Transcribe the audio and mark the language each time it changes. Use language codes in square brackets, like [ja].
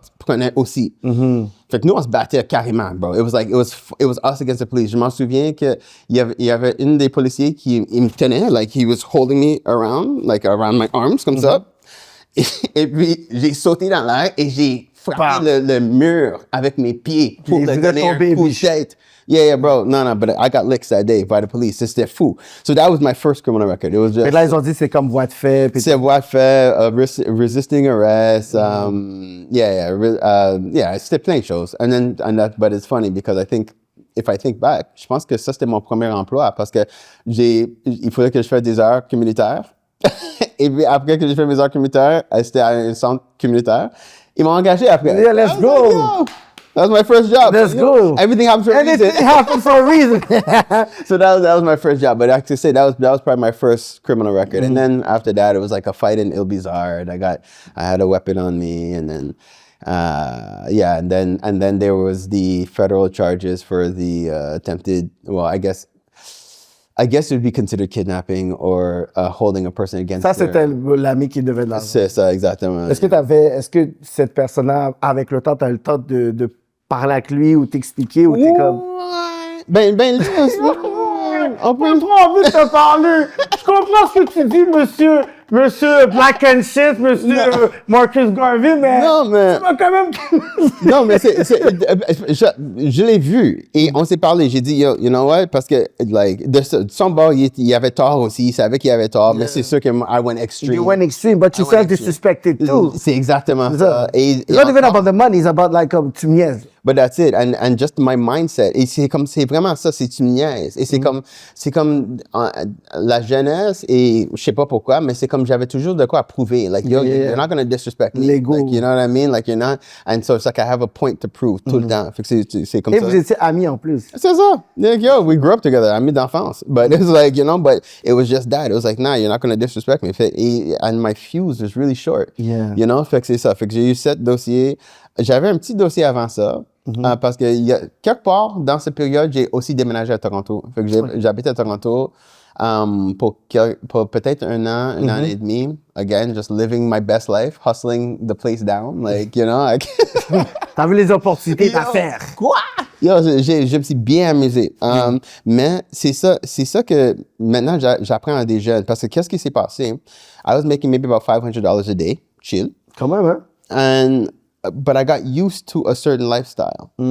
[fr] prenait aussi. Fait que nous, on se battait carrément, bro. [en] It was us against the police. [fr] Je m'en souviens qu'il y avait une des policiers qui il me tenait, [en] like he was holding me around, like around my arms, [fr] comme ça. Et puis, j'ai sauté dans l'air et j'ai frappé le mur avec mes pieds pour le donner un coup de tête. [en] Yeah, bro. No, but I got licked that day by the police. [fr] C'était fou. [en] So that was my first criminal record. It was just... [fr] Et là, ils ont dit c'est comme voie de fait. C'est voie de fait, [en] resisting arrest. [fr] C'était plein de choses. [en] But it's funny because if I think back, [fr] je pense que ça, c'était mon premier emploi parce que il fallait que je fasse des heures communautaires. Et puis après que j'ai fait mes heures communautaires, c'était à un centre communautaire. Ils m'ont engagé après. [en] Yeah, let's go. Like, that was my first job. Let's go. Everything happens for a reason. Everything happens for a reason. So that was my first job. But I have to say that was probably my first criminal record. And then after that, it was like a fight in Il Bizarre. I had a weapon on me, and then and then there was the federal charges for the attempted. Well, I guess it would be considered kidnapping or holding a person against. [fr] Ça, c'était l'ami qui devait de l'argent. C'est ça, exactement. Est-ce que cette personne-là, avec le temps, tu as eu le temps de parler avec lui ou t'expliquer ou t'es comme... Ben, on peut trop envie de te parler. Je comprends ce que tu dis, monsieur Black and Shit, monsieur Marcus Garvey, mais... Non, mais... Tu m'as quand même... Non, mais je l'ai vu et on s'est parlé. J'ai dit, [en] yo, you know what? [fr] Parce que, like, de son bord, il avait tort aussi. Il savait qu'il avait tort, mais c'est sûr que [en] I went extreme. You went extreme, but you felt disrespected too. [fr] C'est exactement ça. [en] It's not even about the money, it's about like, [fr] tu me niaises. [en] But that's it, and just my mindset. [fr] Et c'est vraiment ça, c'est tu me niaises. Et c'est comme la jeunesse et je sais pas pourquoi, mais c'est comme j'avais toujours de quoi prouver. [en] Like you're not gonna disrespect me. [fr] L'ego. [en] Like, you know what I mean? Like you're not. And so it's like I have a point to prove [fr] tout le temps. Fait que c'est comme et ça. vous étiez amis en plus. [en] C'est ça. Like, yo, we grew up together, [fr] amis d'enfance. [en] But it was like, you know, but it was just that. It was like, nah, you're not gonna disrespect me. And my fuse was really short. Yeah. You know? [fr] Fait que c'est ça. Fait que j'ai eu 7 dossiers. J'avais un petit dossier avant ça. Parce que quelque part, dans cette période, j'ai aussi déménagé à Toronto. Fait que j'habite à Toronto pour peut-être un an et demi. [en] Again, just living my best life, hustling the place down. Like, you know. [fr] T'as vu les opportunités d'affaires. Quoi? Yo, je me suis bien amusé. Mais c'est ça que maintenant j'apprends à des jeunes. Parce que qu'est-ce qui s'est passé? [en] I was making maybe about $500 a day. Chill. [fr] Quand même, hein? [en] But I got used to a certain lifestyle.